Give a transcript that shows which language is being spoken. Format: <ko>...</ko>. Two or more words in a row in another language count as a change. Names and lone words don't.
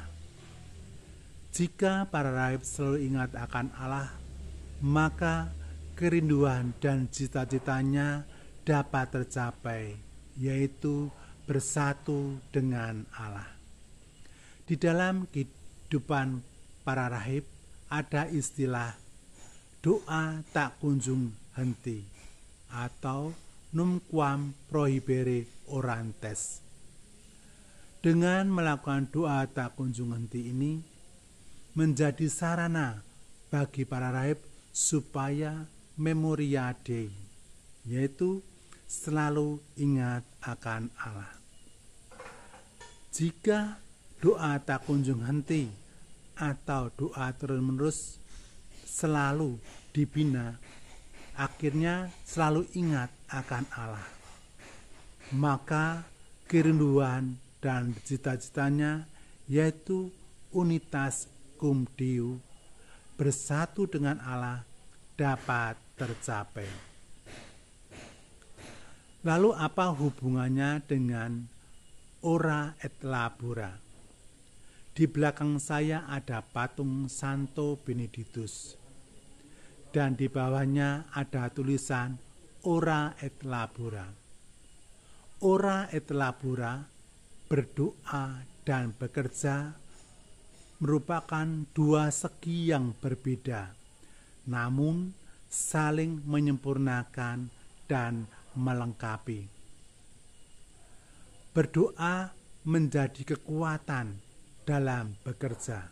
<id>Jika para rahib selalu ingat akan Allah, maka kerinduan dan cita-citanya dapat tercapai, yaitu bersatu dengan Allah. Di dalam kehidupan para rahib ada istilah doa tak kunjung henti atau</id> <la>numquam prohibere orantes.</la> <id>Dengan melakukan doa tak kunjung henti ini menjadi sarana bagi para rahib supaya</id> <la>memoria Dei,</la> <id>yaitu selalu ingat akan Allah. Jika doa tak kunjung henti atau doa terus-menerus selalu dibina, akhirnya selalu ingat akan Allah, maka kerinduan dan cita-citanya yaitu</id> <la>unitas cum Deo,</la> <id>bersatu dengan Allah, dapat tercapai. Lalu apa hubungannya dengan</id> <la>ora et labora?</la> <id>Di belakang saya ada patung Santo Benedictus dan di bawahnya ada tulisan</id> <la>ora et labora. Ora et labora,</la> <id>berdoa dan bekerja, merupakan dua segi yang berbeda, namun saling menyempurnakan dan melengkapi. Berdoa menjadi kekuatan dalam bekerja.</id>